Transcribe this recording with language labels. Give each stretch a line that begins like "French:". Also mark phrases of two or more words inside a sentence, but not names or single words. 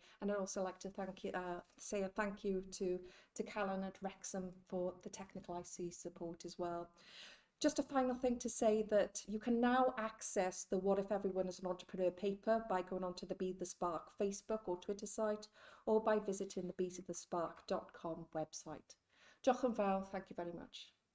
English: And I'd also like to say a thank you to Callan at Wrexham for the technical IC support as well. Just a final thing to say that you can now access the What If Everyone is an Entrepreneur paper by going onto the BeTheSpark Facebook or Twitter site, or by visiting the BeTheSpark.com website.
Welsh: Diolch yn fawr,
English: thank you very much.